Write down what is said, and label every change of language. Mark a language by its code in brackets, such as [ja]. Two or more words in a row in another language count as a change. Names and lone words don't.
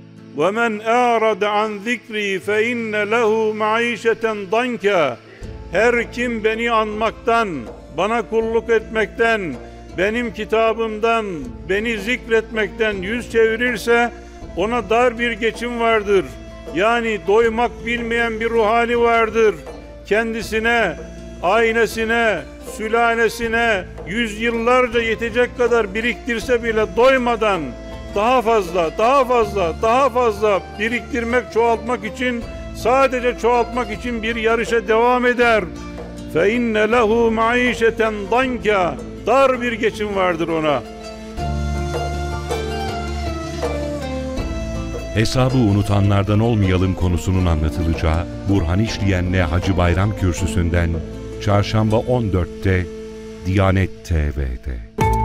[ar] وَمَنْ اَعْرَضَ عَنْ ذِكْرِي فَاِنَّ لَهُ مَعِيشَةً ضَنْكَ. [tr] Her kim beni anmaktan, bana kulluk etmekten, benim kitabımdan, beni zikretmekten yüz çevirirse ona dar bir geçim vardır. Yani doymak bilmeyen bir ruh hali vardır. Kendisine, ailesine, sülalesine yüzyıllarca yetecek kadar biriktirse bile doymadan daha fazla biriktirmek, çoğaltmak için, sadece çoğaltmak için bir yarışa devam eder. [ar] فَاِنَّ لَهُ مَعِيشَةً ضَنْكَ. [tr] Dar bir geçim vardır ona. Hesabı unutanlardan olmayalım konusunun anlatılacağı Burhan İşleyen'le Hacı Bayram Kürsüsü'nden Çarşamba 14'te Diyanet TV'de.